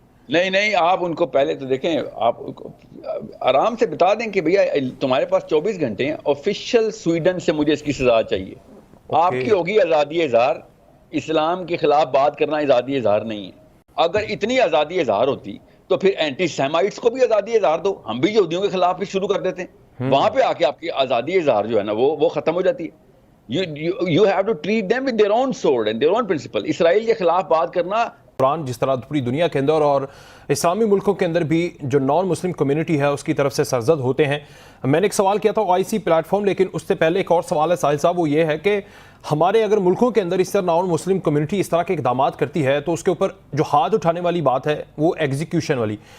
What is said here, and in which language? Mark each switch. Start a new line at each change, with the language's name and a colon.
Urdu: نہیں, آپ ان کو پہلے تو دیکھیں, آپ آرام سے بتا دیں کہ بھیا تمہارے پاس 24 گھنٹے ہیں, آفیشیل سویڈن سے مجھے اس کی سزا چاہیے. آپ کی ہوگی آزادی اظہار, اسلام کے خلاف بات کرنا آزادی اظہار نہیں ہے. اگر اتنی آزادی اظہار ہوتی تو پھر اینٹی سیمائٹس کو بھی آزادی اظہار دو, ہم بھی یہودیوں کے خلاف بھی شروع کر دیتے ہیں, وہاں پہ آ کے آپ کی آزادی اظہار جو ہے نا وہ ختم ہو جاتی ہے.
English: You have to treat them with their own sword and their own principle.
Urdu: اسرائیل کے خلاف بات کرنا, قرآن جس طرح پوری دنیا کے اندر اور اسلامی ملکوں کے اندر بھی جو نان مسلم کمیونٹی ہے اس کی طرف سے سرزد ہوتے ہیں. میں نے ایک سوال کیا تھا IC پلیٹ فارم, لیکن اس سے پہلے ایک اور سوال ہے ساحل صاحب, وہ یہ ہے کہ ہمارے اگر ملکوں کے اندر اس طرح نان مسلم کمیونٹی اس طرح کے اقدامات کرتی ہے تو اس کے اوپر جو ہاتھ اٹھانے والی بات ہے وہ ایگزیکیوشن والی.